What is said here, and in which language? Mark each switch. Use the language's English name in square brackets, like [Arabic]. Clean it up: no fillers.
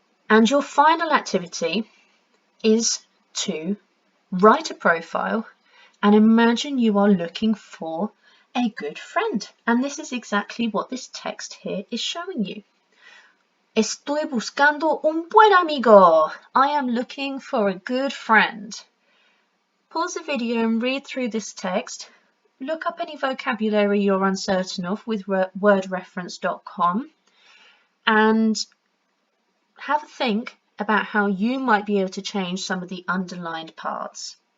[English] And your final activity is to write a profile and imagine you are looking for a good friend. And this is exactly what this text here is showing you. [Spanish] Estoy buscando un buen amigo. [English] I am looking for a good friend. Pause the video and read through this text. Look up any vocabulary you're uncertain of with wordreference.com and have a think about how you might be able to change some of the underlined parts.